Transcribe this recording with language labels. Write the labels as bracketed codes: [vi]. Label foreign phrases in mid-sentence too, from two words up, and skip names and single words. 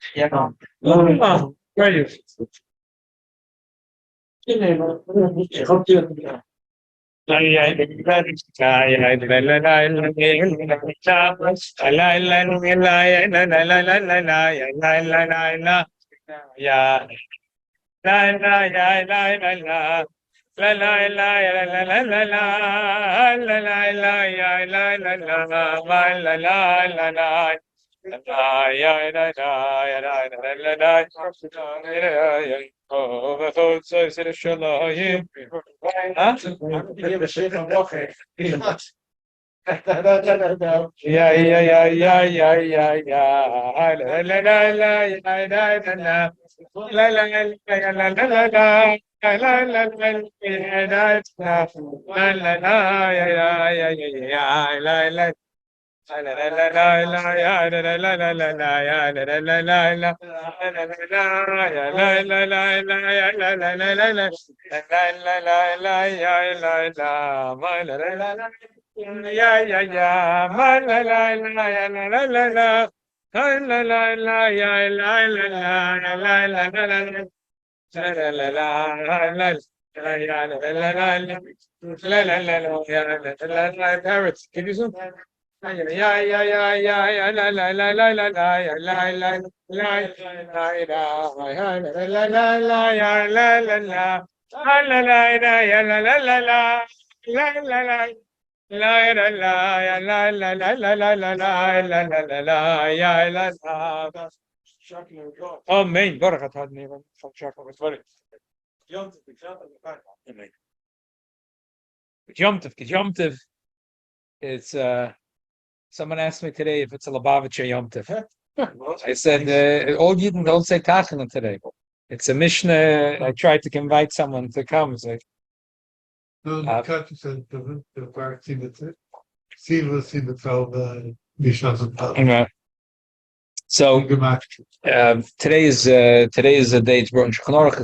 [en] Yeah. Where are you? Yeah. La la la la la la. La la la la la la la la. La la la ya la la la la. La la la la. La ya la la ya la la la la. Oh, the thoughts I said shall I. Huh? Yeah, yeah, yeah, yeah, yeah, yeah, yeah. La la la la la la la la. La la la la la la la la. La la la la la la la. La la la ya ya ya ya ya. La la. La la la la la ya la la la la la la ya la la la la la. La la la la ya la la la la ya la la la la la. La la la la ya la la. Ma la la la la. Yeah, yeah, yeah. Ma la la la ya la la la la. La la la la ya la la la la la la la la. La la la la la la ya la la la la la. La la la la ya la la la la. Parrots, can you zoom? Yeah, yeah, yeah, yeah, yeah, la la la la la la, ya la la la la la la la ya la la la la la la ya la la la la la la la. La la la ya la la la la la la la la la la la ya la la. [he] Amen. ברוך אתה אדוני אלוהינו מלך העולם. אמן. יום טוב. [en] It's someone asked me today if it's a Lubavitcher [he] יום טוב. [en] I said all Yidden don't say Tachanun today. It's a Mishnah. I tried to invite someone to come. It's like, so today is a day it's brought in Shulchan Aruch.